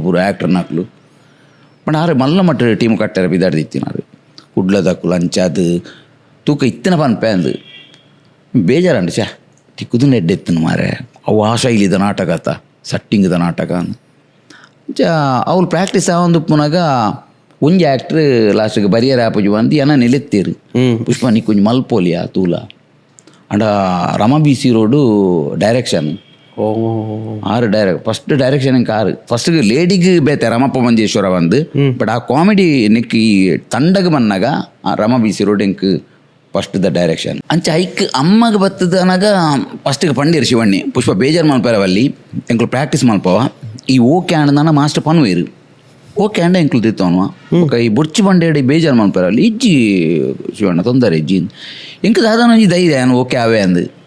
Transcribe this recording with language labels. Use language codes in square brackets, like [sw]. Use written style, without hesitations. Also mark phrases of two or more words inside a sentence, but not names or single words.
[tcy] ಪೂರ ಆ್ಯಕ್ಟರ್ ನಕ್ಲು ಬಟ್ ಆರೆ ಮಲ್ಲ ಮಟ್ಟ ಟೀಮ್ ಕಟ್ಟಾರೆ ಬಿದ್ದಾಡ್ದಿತ್ತಿನಾರು ಕುಡ್ಲದಕ್ಕಲು ಅಂಚಾದು ತೂಕ ಇತ್ತಿನ ಪನ್ಪೆ ಅಂದು ಬೇಜಾರಂಡು ಛೇ ತಿಕ್ಕುದು ಎಡ್ಡೆತ್ತಿನ ಮಾರೆ ಅವು ಆ ಶೈಲಿದ ನಾಟಕ ಆತ ಸಟ್ಟಿಂಗ್ದ ನಾಟಕ ಅವ್ರು ಪ್ರಾಕ್ಟೀಸ್ ಆವೊಂದು ಪುನಗ ಒಂಜಿ ಆ್ಯಕ್ಟ್ರ್ ಲಾಸ್ಟ್ಗೆ ಬರಿಯರ್ ಆಪುಜು ಅಂದು ಏನ ನಿಲೆತ್ತೇರು ಪುಷ್ಪ ನೀ ಕೊಂಚ ಮಲ್ಪೋಲಿಯಾ ತೂಲ ಅಂಡ ರಮ ಬಿ ಸಿ ರೋಡು ಡೈರೆಕ್ಷನ್ [en] first direction [tcy] ಎಂಕ್ ಫಸ್ಟ್ಗೆ ಲೇಡಿಗೆ ಬೇತೆ ರಮಪ್ಪ ಮಂಜೇಶ್ವರ ಬಂದು ಬಟ್ ಆ ಕಾಮಿಡಿ ನೆಕ್ ಈ ತಂಡಗೆ ಬನ್ನಾಗ ಆ ರಮ ಬಿ ಸಿ ರೋಡ್ ಎಂಕ್ ಫಸ್ಟ್ ದ ಡೈರೆಕ್ಷನ್ ಅಂಚ ಐಕ್ ಅಮ್ಮಗೆ ಬತ್ತದ ಅನಾಗ ಫಸ್ಟ್ಗೆ ಪಂಡೀರು ಶಿವಣ್ಣಿ ಪುಷ್ಪ ಬೇಜಾರು ಮಲ್ಪೇರವಲ್ಲಿ ಎಂಕ್ಲು ಪ್ರಾಕ್ಟೀಸ್ ಮಲ್ಪವ ಈ ಓಕೆ ಆಂಡ್ ಮಾಸ್ಟರ್ ಪನ್ವೇರು ಓಕೆ ಆಂಡ ಎಂಕ್ಲು ತಿತ್ತವನು ಈ ಬುಡ್ಚಿ ಬಂಡೇಡಿ ಬೇಜಾರು ಮಲ್ಪೇರವಲ್ಲಿ ಇಜ್ಜಿ ಶಿವಣ್ಣ ತೊಂದರೆ ಇಜ್ಜಿ ಎಂಕ್ ದಾದಾನ ಒಂಜಿ ಧೈರ್ಯ ಏನು ಓಕೆ ಅವೇ ಅಂದು